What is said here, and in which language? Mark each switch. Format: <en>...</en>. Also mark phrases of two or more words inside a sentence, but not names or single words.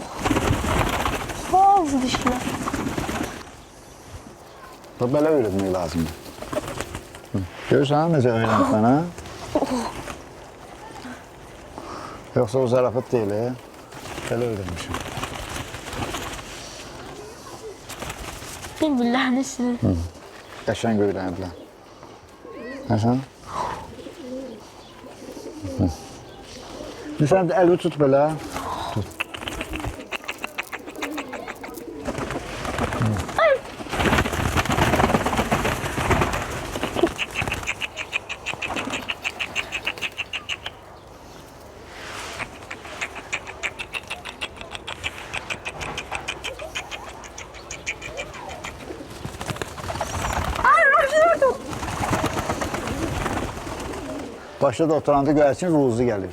<tr>Bazı dişlər. Böyle öğretmek lazım.</tr> <az>Görürsən necə</az> <tr>öğrendim bana? Yoksa o zarafet değil, böyle öğrenmişim.</tr> <az>Bilmirlər sizin. Qəşəng öyrəniblər. Nəsən? Sən əlini tut belə. Tut. Başda da oturanda görərsin ruzu gəlir.</az>